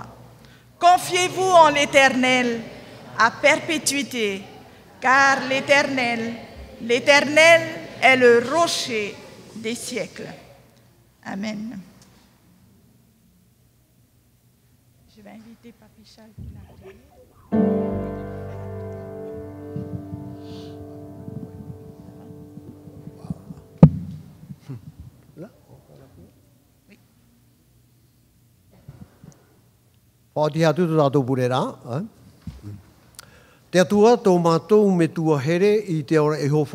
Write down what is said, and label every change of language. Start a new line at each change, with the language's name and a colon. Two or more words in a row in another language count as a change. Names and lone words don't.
French: Confiez-vous en l'Éternel à perpétuité, car l'Éternel est le rocher des siècles. Amen. Je vais inviter Papi Charles pour la prière.
Tahitian: Pāti hatu tu tātou purera. Te atua tō mātou me tua here I te ora e hofa.